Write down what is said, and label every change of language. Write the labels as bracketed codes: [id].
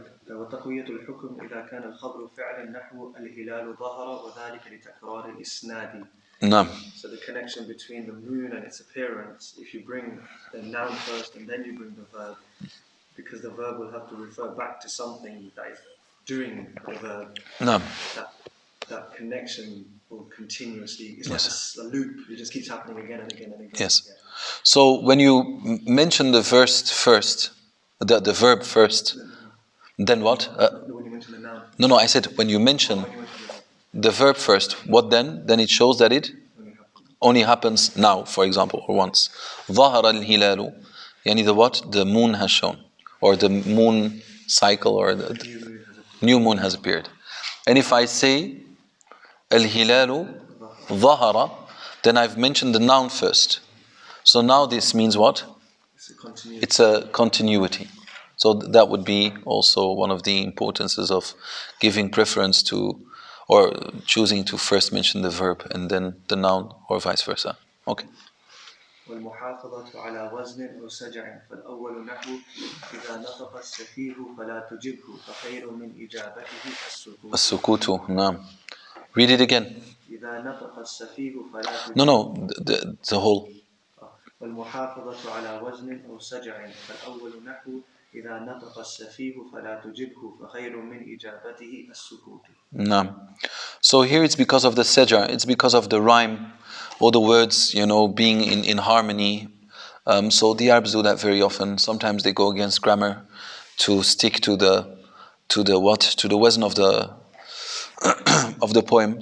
[ar] وتقوية الحكم إذا كان الخبر فعلا نحو الهلال ظهر وذلك لتكرار الإسناد. [en] No. So the connection between the moon and its appearance, if you bring the noun first and then you bring the verb, because the verb will have to refer back to something that is doing the verb. No. That connection will continuously, it's like a loop, it just keeps happening again and again and again. Yes. So when you mention the verse first, the verb first, then what? When you mention the noun. No, I said when you mention the verb first, what then? Then it shows that it only happens now, for example, or once. [ar] ظهر الهلال, يعني [en] the what? The moon has shown, or the moon cycle, or the new moon has appeared. And if I say [ar] الهلال ظهر, [en] then I've mentioned the noun first. So now this means what? It's a continuity. So that would be also one of the importances of giving preference to, or choosing to first mention the verb and then the noun, or vice versa. Okay. [ar] والمحافظة على وزن وسجع فالأول نحو إذا نطق السفيه فلا تجبه فخير من إجابته السكوت. السكوت, نعم. [en] Read it again. [ar] إذا نطق السفيه فلا تجبه. [en] No, the whole. [ar] والمحافظة على وزن وسجع فالأول نحو إذا نطق السفيه فلا تجبه فخير من إجابته السكوت. [en] No. So here it's because of the seja, it's because of the rhyme, all the words, being in harmony. So the Arabs do that very often. Sometimes they go against grammar to stick to the wazn of the of the poem.